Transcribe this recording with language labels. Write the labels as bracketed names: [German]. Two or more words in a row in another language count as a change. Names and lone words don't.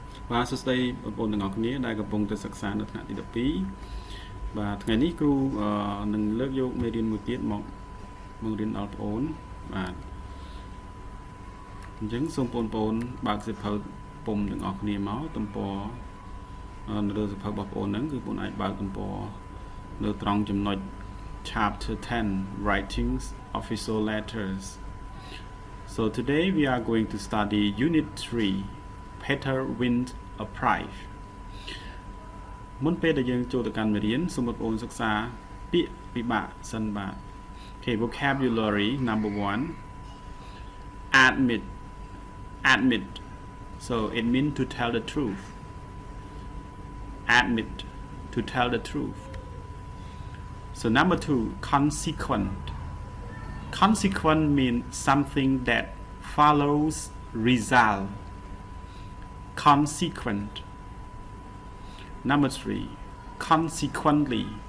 [Khmer] បាទសួស្តីបងប្អូនទាំងអស់គ្នាដែលកំពុងតែសិក្សានៅថ្នាក់ទី12បាទថ្ងៃនេះគ្រូនឹងលើកយកមេរៀនមួយទៀតមកបង្រៀនដល់បងប្អូនបាទអញ្ចឹងសូមបងប្អូនបើកសៀវភៅពុំទាំងអស់គ្នាមកទំព័រនៅលើសៀវភៅរបស់បងប្អូនហ្នឹងគឺបងប្អូនអាចបើកទំព័រនៅត្រង់ចំណុច Chapter 10 Writings Official Letters. [English] So today we are going to study Unit 3 Peter wins a prize [Khmer] មុនពេលដែលយើងចូលទៅកាន់មេរៀនសូមបងប្អូនសិក្សាពាក្យពិបាកសិនបាទ [English] Okay, vocabulary number 1 admit so it means to tell the truth admit to tell the truth so number 2 consequent means something that follows result consequent number 3 consequently